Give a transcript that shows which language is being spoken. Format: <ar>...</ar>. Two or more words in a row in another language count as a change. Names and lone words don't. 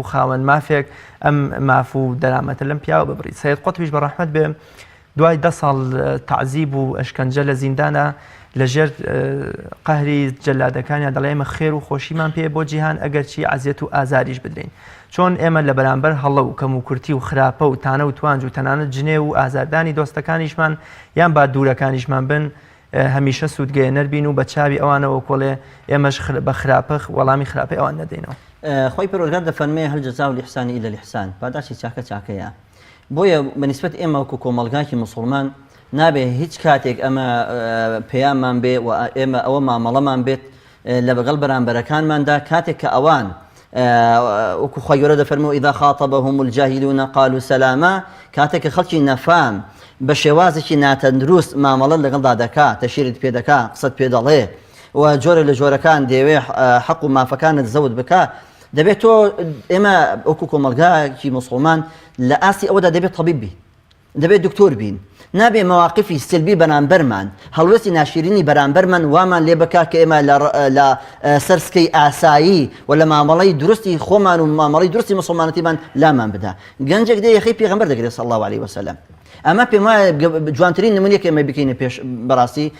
<ckb>خاوەن مافێک ئەم ماف و دەرامەتە لەم پیاوە ببڕیت سەید قوتبیش بە ڕەحمەت بێ دوای 10 ساڵ تعزیب و ئەشکەنجە لە زیندانە لەژێر قەهری جەلادەکانیان دەڵێ ئێمە خێر و خۆشیمان پێ بۆ جیهان ئەگەرچی عەزیەت و ئازاریش بدرین چۆن ئێمە لە بەرامبەر هەڵە و کەم و کورتی و خراپە و تانە و توانج و تەنانەت جنێ و ئازاردانی دۆستەکانیشمان یان با دوورەکانیشمان بن هەمیشە سوودگەیەنەر بین و بە چاوی ئەوانەوە کۆڵێ ئێمەش بە خراپە وەڵامی خراپی ئەوان نەدەینەوە خۆی پەروەردگار دەفەرمێ</ckb> <ar>هەل جەزاء الإحسان إلا الإحسان</ar> <ckb>پاداشی چاکە چاکەیە بۆیە بەنسبەت ئێمە وەکو کۆمەڵگاکی مسڵمان نابێ هیچ کاتێک ئەمە پەیاممان بێ و ئێمە ئەوە مامەڵەمان بێت لە بەگەڵ بەرامبەرەکانماندا کاتێک کە ئەوان وەکو خوای گەورە دەفەرمێ</ckb> <ar>إذا خاطبهم الجاهلون قالوا سلاما</ar> <ckb>کاتێک کە خەڵکی نەفام بە شێوازێکی ناتەندروست مامەڵە لەگەڵدا دەکات تەشیرت پێ دەکات قسەت پێ دەڵێ و جۆرە لە جۆرەکان دەیەوێ حەق و مافەکانت زەوت بکات دەبێت تۆ ئێمە وەکو کۆمەلگاکی مسڵمان لە ئاستی ئەوەدا دەبێت تەبیب بین دەبێت دکتۆر بین نابێ مواقفی سلبی بەرامبەرمان هەڵوێستی ناشرینی بەرامبەرمان وامان لێ بکا کە ئێمە لە سەرسکەی ئاسایی و لە مامەڵەی درستی خۆمان و مامەڵەی درستی مسڵمانەتیمان لامان بدا گەنجێک دێ یەخەی پێغەمبەر دەگرێت</ckb> <ar>صلی الله علیه وسلم</ar> <ckb>ئەمە پێم وایە جوانترین نمونەیە کە ئێمە بکەینە پێش بەڕاستی</ckb>